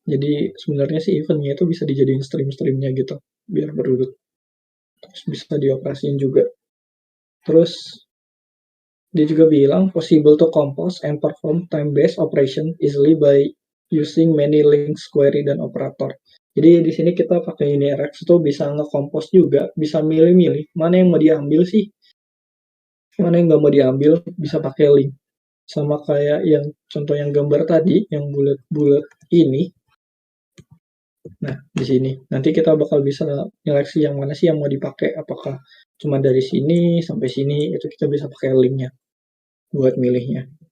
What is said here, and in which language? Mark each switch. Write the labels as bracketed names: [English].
[Indonesian] Jadi sebenarnya sih eventnya itu bisa dijadiin stream-streamnya gitu, biar berurut. Terus bisa dioperasiin juga. Terus dia juga bilang [English] possible to compose and perform time-based operation easily by using many links, query, [Indonesian] dan [English] operator. [Indonesian] Jadi di sini kita pakai UniRX itu bisa nge-compose juga, bisa milih-milih mana yang mau diambil sih, mana yang nggak mau diambil, bisa pakai link. Sama kayak yang contoh yang gambar tadi, yang bulat-bulat ini. Nah, di sini nanti kita bakal bisa nyeleksi yang mana sih yang mau dipakai, apakah cuma dari sini sampai sini, itu kita bisa pakai linknya buat milihnya.